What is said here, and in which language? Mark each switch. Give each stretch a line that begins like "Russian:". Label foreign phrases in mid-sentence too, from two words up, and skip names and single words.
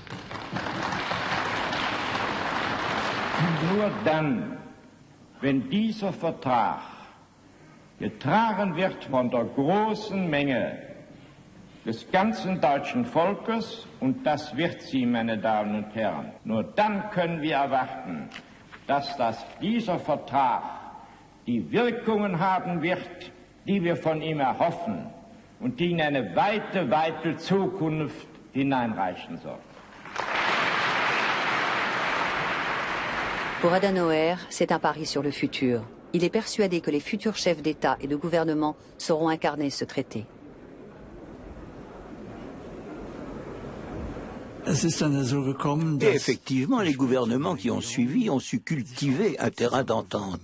German: Nur dann, wenn dieser Vertrag getragen wird von der großen Menge des ganzen deutschen Volkes, und das wird sie, meine Damen und Herren, nur dann können wir erwarten, dass dieser Vertrag die Wirkungen haben wird, die wir von ihm erhoffen und die in eine weite, weite Zukunft hineinreichen soll.
French: Pour Adenauer, c'est un pari sur le futur. Il est persuadé que les futurs chefs d'État et de gouvernement sauront incarner ce traité. Et effectivement, les gouvernements qui ont suivi ont su cultiver un terrain d'entente.